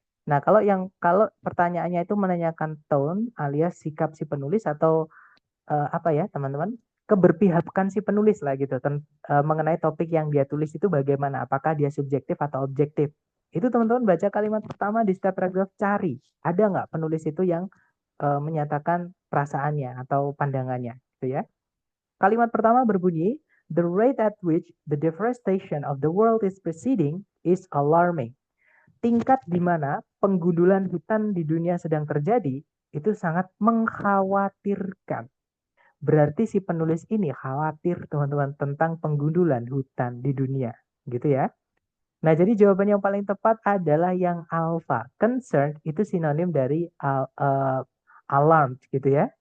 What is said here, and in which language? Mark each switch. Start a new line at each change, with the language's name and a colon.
Indonesian: Nah, kalau pertanyaannya itu menanyakan tone alias sikap si penulis atau apa ya, teman-teman? Keberpihakan si penulis lah gitu mengenai topik yang dia tulis itu bagaimana? Apakah dia subjektif atau objektif? Itu teman-teman baca kalimat pertama di setiap paragraf cari. Ada nggak penulis itu yang menyatakan perasaannya atau pandangannya, gitu ya? Kalimat pertama berbunyi,
English: the rate at which the deforestation of the world is proceeding is alarming.
Indonesian: Tingkat di mana penggundulan hutan di dunia sedang terjadi itu sangat mengkhawatirkan. Berarti si penulis ini khawatir teman-teman tentang penggundulan hutan di dunia, gitu ya. Nah, jadi jawaban yang paling tepat adalah yang alpha. Concerned itu sinonim dari alarmed gitu ya.